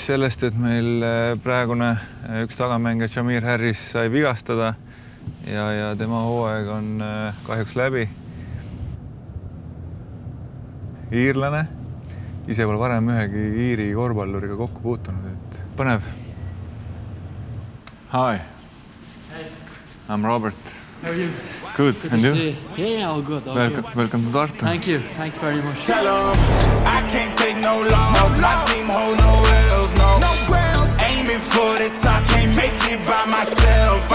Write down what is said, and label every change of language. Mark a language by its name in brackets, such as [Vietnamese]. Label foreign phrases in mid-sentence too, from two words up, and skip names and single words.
[Estonian] sellest, et meil praegune üks tagamängija Jamir Harris sai vigastada ja tema hooaeg on kahjuks läbi. Iirlane, ise pole varem ühegi Iiri korvpalluriga kokku puutunud, et põnev. [English] Hi, I'm Robert. How are you? Good, and you? Yeah, all good. All welcome, good. Welcome to Tartu. Thank you very much. Tell them I can't take no loss. My team hold no L's, no. Aiming for the top, can't make it by myself.